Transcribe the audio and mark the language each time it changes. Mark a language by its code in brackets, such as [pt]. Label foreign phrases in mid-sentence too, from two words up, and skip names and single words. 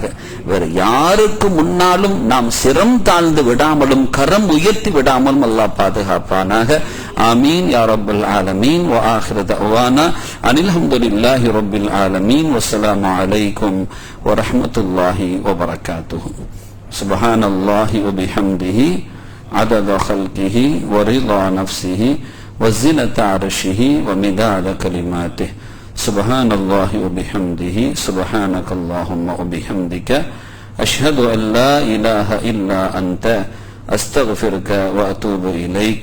[ta] வேறு யாருக்கு முன்னாலும் நாம் சிரம் தாழ்ந்து விடாமலும் கரம் உயர்த்தி விடாமலும் அல்லாஹ் பாதுகாப்பானாக. [ar] آمين يا رب العالمين. وآخر دعوانا أن الحمد لله رب العالمين. والسلام عليكم ورحمة الله وبركاته. سبحان الله وبحمده عدد خلقه ورضا نفسه وزنة عرشه ومداد كلماته. سبحان الله وبحمده سبحانك اللهم وبحمدك أشهد أن لا إله إلا أنت أستغفرك وأتوب إليك.